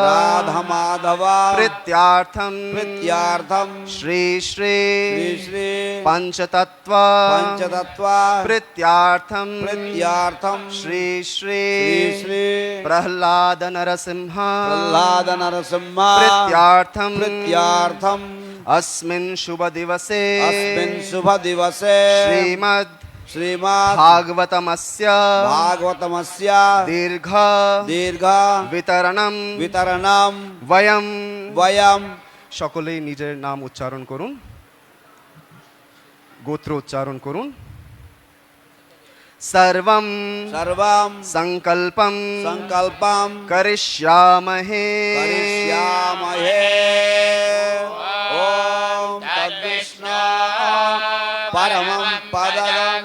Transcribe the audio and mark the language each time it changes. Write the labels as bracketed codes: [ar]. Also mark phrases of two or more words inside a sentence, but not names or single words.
[sa] प्रीत्यार्थम श्री श्री पंचतत्व प्रीत्यार्थम श्री श्री प्रह्लाद नरसिंह प्रीत्यार्थम अस्मिन् शुभ दिवसे शुभ दिवसे श्रीमद् भागवतमस्य दीर्घ वितरणम वयम [bn] সকলেই নিজের নাম উচ্চারণ করুন গোত্র উচ্চারণ করুন [sa] सर्वं संकल्पं करिष्यामहे ॐ तद्विष्णु परमं पदं